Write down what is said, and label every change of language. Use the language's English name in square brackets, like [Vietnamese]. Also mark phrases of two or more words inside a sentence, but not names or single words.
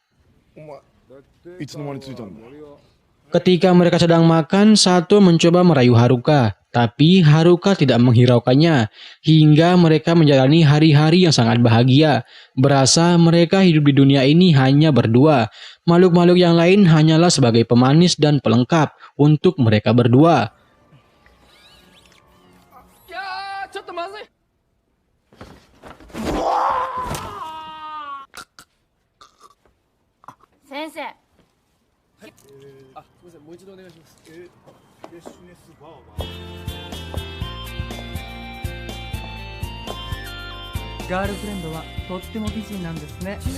[Indonesian] Ketika mereka sedang makan, Sato mencoba merayu Haruka, tapi Haruka tidak menghiraukannya, hingga mereka menjalani hari-hari yang sangat bahagia. Berasa mereka hidup di dunia ini hanya berdua. Makhluk-makhluk yang lain hanyalah sebagai pemanis dan pelengkap untuk mereka berdua. Sensei. [Japanese] ガールフレンドはとっても美人なんですね。